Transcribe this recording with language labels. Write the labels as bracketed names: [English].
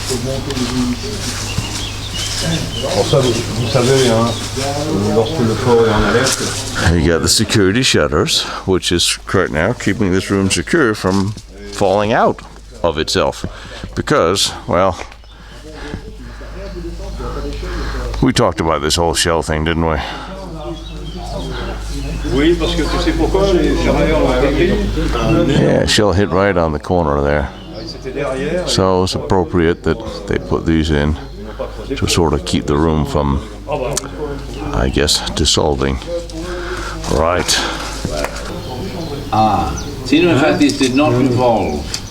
[French] Pour ça, vous savez, hein, lorsque le fort est en alerte. [English] You got the security shutters, which is right now keeping this room secure from falling out of itself. Because, well, we talked about this whole shell thing, didn't we? [French] Oui, parce que tu sais pourquoi les charrières l'ont pris. [English] Yeah, shell hit right on the corner there. So it's appropriate that they put these in to sort of keep the room from, I guess, dissolving. Right. So you know, in fact, these did not revolve.